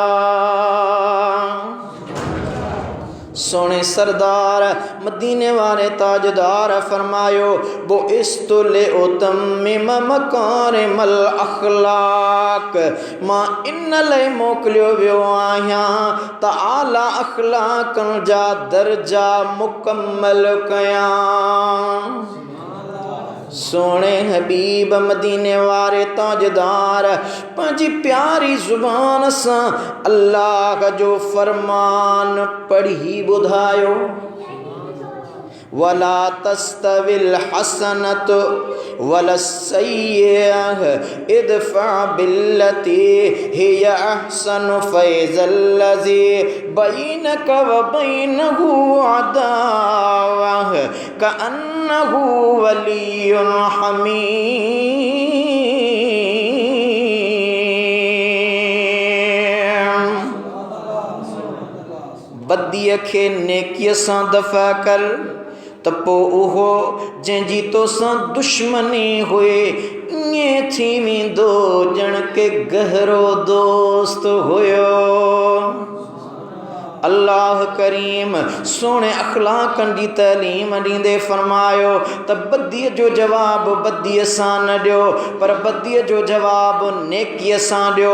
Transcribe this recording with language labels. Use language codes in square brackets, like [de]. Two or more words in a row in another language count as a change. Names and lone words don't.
[sd] सोने सरदार मदीने वाले ताजदार फरमायो वो [ar] بعثت لأتمم مكارم الأخلاق [sd] मां इन लय मोकलियो वियो आहियां त आला अखलाकन जा दर्जा मुकम्मल कयां। सोने हबीब मदीने वारे ताजदार पंहिंजी प्यारी ज़ुबान सां अल्लाह जो फरमान पढ़ी ॿुधायो [ar] ولا تستوي الحسنة ولا السيئة ادفع بالتي هي أحسن فإذا الذي بينك وبينه عداوة كأنه ولي حميم. [sd] बदीअ खे नेकीअ सां दफ़ा कर त पोइ उहो जंहिंजी तोसां दुश्मनी हुए ईअं थी वेंदो ॼण के गहरो दोस्त हुयो। अल्लाह करीम सोने अखलाकन जी तलीम ॾींदे फरमायो त बदीअ जो जवाब बदीअ सां न ॾियो पर बदीअ जो जवाब नेकीअ सां ॾियो।